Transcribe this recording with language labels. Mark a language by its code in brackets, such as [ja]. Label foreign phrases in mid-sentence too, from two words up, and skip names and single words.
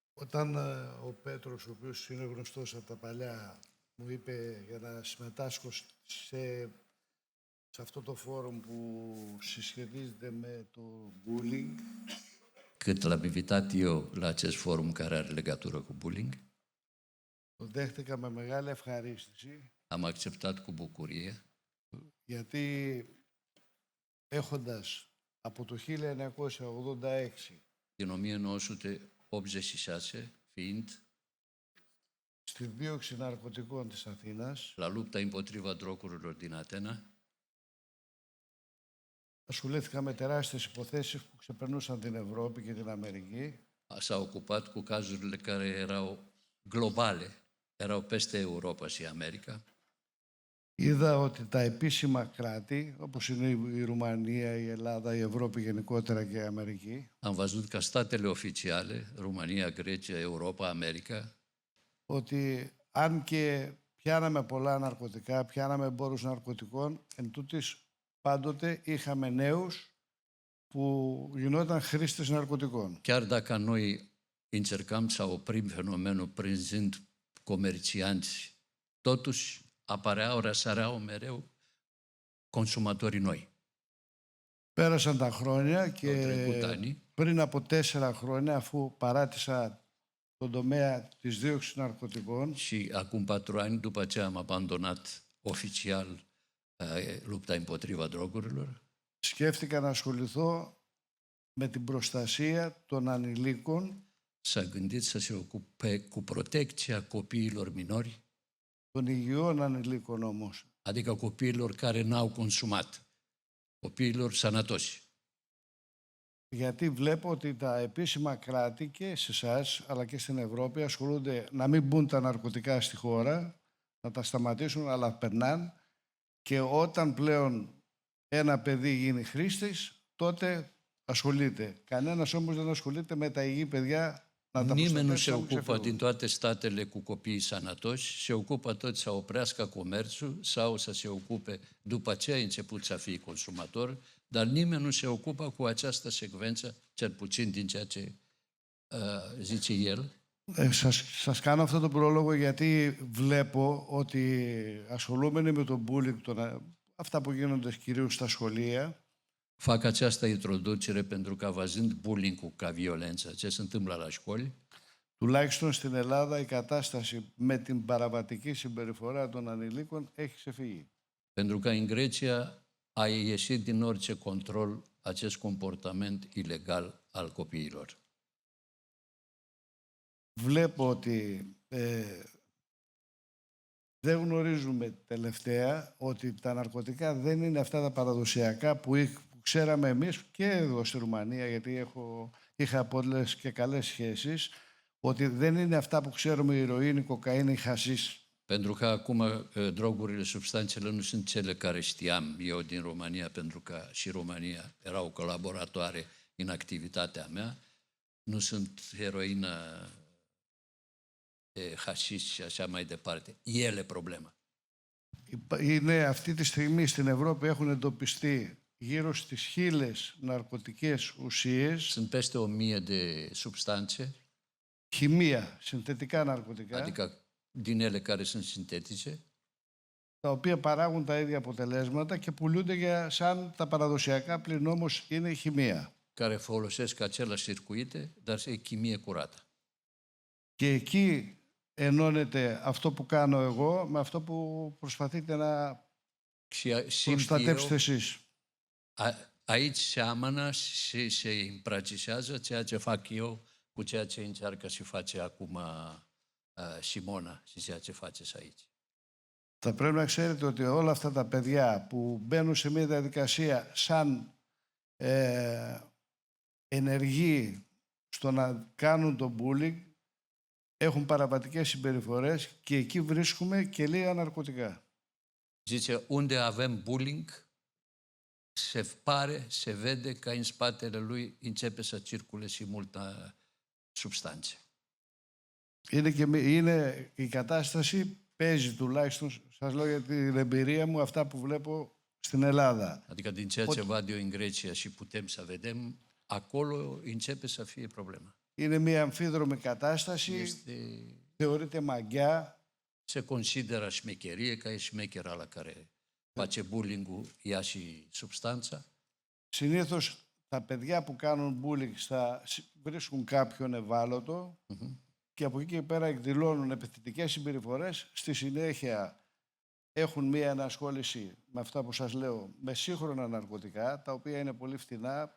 [el] Όταν ο Πέτρος, ο οποίος είναι γνωστός από τα παλιά, μου είπε για να συμμετάσχω σε αυτό το φόρουμ που συσχετίζεται με το bullying. [ro] Cât l-am invitat eu la acest forum care are legătură cu bullying, [el] Το δέχτηκα με μεγάλη ευχαρίστηση, [ro] am acceptat cu bucurie, [el] γιατί έχοντας από το 1986 [ro] din 1986, fiind [el] στη δίωξη ναρκωτικών της Αθήνας, [ro] la lupta împotriva drogurilor din Atena, [el] ασχολήθηκα με τεράστιες υποθέσεις που ξεπερνούσαν την Ευρώπη και την Αμερική. [ro] s-a ocupat cu cazurile care erau globale, erau peste Europa și America. [el] Είδα ότι τα επίσημα κράτη, όπως είναι η Ρουμανία, η Ελλάδα, η Ευρώπη γενικότερα και η Αμερική, [ro] Am văzut că statele oficiale, România, Grecia, Europa, America, [el] ότι αν και πιάναμε πολλά ναρκωτικά, πιάναμε εμπόρους ναρκωτικών, εν τούτης πάντοτε είχαμε νέους που γινόταν χρήστες ναρκωτικών. [ro] chiar dacă noi încercam să oprim fenomenul prinzând comercianți, totuși răsăreau mereu consumatorii noi. [el] Πέρασαν τα χρόνια [ro] Au [el] και [ro] trecut ani [el] πριν από 4 χρόνια, αφού παράτησα τον τομέα της δίωξης ναρκωτικών, [ro] și acum 4 ani, după ce am abandonat oficial lupta împotriva drogurilor, [el] σκέφτηκα να ασχοληθώ με την προστασία των ανηλίκων, [ro] s-a gândit să se ocupe cu protecția copiilor minori, [el] των υγιών ανηλίκων όμως. [ro] adică copiilor care n-au consumat, copiilor sănătoși. [el] Γιατί βλέπω ότι τα επίσημα κράτη και σε εσάς αλλά και στην Ευρώπη ασχολούνται να μην μπουν τα ναρκωτικά στη χώρα, να τα σταματήσουν, αλλά περνάνε, και όταν πλέον ένα παιδί γίνει χρήστης, τότε ασχολείται. Κανένας όμως δεν ασχολείται με τα υγιή παιδιά να τα [ro] Nimeni nu [el] προστατεύσει [ro] se [el] να μην [ro] ocupă [el] ξεφύγουν. [ro] din toate statele cu copiii sănătoși, se ocupă tot să oprească comerțul sau să se ocupe după ce ai început să fii consumator, dar nimeni nu se ocupă cu această secvență, cel puțin din ceea ce zice el. [el] Σας κάνω αυτό το πρόλογο γιατί βλέπω ότι ασχολούμενοι με τον bullying, αυτά που γίνονται κυρίως στα σχολεία, [ro] Fac această introducere pentru că văzând bullying-ul ca violență, ce se întâmplă la școli, [el] τουλάχιστον στην Ελλάδα η κατάσταση με την παραβατική συμπεριφορά των ανηλίκων έχει ξεφύγει. [ro] pentru că în Grecia a ieșit din orice control acest comportament ilegal al copiilor. [el] Βλέπω ότι δεν γνωρίζουμε τελευταία ότι τα ναρκωτικά δεν είναι αυτά τα παραδοσιακά που ξέραμε εμείς και εδώ στη Ρουμανία, γιατί είχα πολλές και καλές σχέσεις, ότι δεν είναι αυτά που ξέρουμε, η ηρωίνη, η κοκαίνη, η χασίς. [ro] Pentru că acum drogurile, substanțele nu sunt cele care știam eu din România, pentru că și România erau colaboratoare în activitatea mea. Nu sunt heroină, hașiș și așa mai departe. Ele problema. [el] Είναι αυτή τη στιγμή στην Ευρώπη έχουν εντοπιστεί γύρω στις 1.000 ναρκωτικές ουσίες, [ro] Sunt peste 1000 de substanțe, [el] χημεία, συνθετικά ναρκωτικά, [ro] adică din ele care sunt sintetice, [el] τα οποία παράγουν τα ίδια αποτελέσματα και πουλούνται σαν τα παραδοσιακά, πλην όμως είναι χημεία. [ro] care folosesc același circuite, dar e chimie curată. [el] Και εκεί ενώνεται αυτό που κάνω εγώ με αυτό που προσπαθείτε να [ro] Și simt [el] προστατεύσετε [ro] eu, [el] εσείς. [ro] aici seamănă și se împrăcișează ceea ce fac eu cu ceea ce încearcă și face acum Simona și ceea ce faceți aici. [el] Θα πρέπει να ξέρετε ότι όλα αυτά τα παιδιά που μπαίνουν σε μια διαδικασία σαν ενεργοί στο να κάνουν το bullying, έχουν παραβατικές συμπεριφορές και εκεί βρίσκουμε και λίγα ναρκωτικά. [ro] Zice, unde avem bullying, se vede că în spatele lui începe să circule și multă substanțe. [el] Είναι η κατάσταση, παίζει τουλάχιστον, σας λέω για την εμπειρία μου, αυτά που βλέπω στην Ελλάδα. [ro] Adică din ceea ce văd eu în Grecia și putem să vedem, acolo începe să fie problema. [el] Είναι μια αμφίδρομη κατάσταση, θεωρείται μαγιά. [ro] Se consideră șmecherie, ca e șmecher ăla care face bullying-ul, ia și substanța. [el] Συνήθως τα παιδιά που κάνουν bullying βρίσκουν κάποιον ευάλωτο και από εκεί και πέρα εκδηλώνουν επιθετικές συμπεριφορές. Στη συνέχεια έχουν μία ενασχόληση με αυτά που σας λέω, με σύγχρονα ναρκωτικά, τα οποία είναι πολύ φτηνά.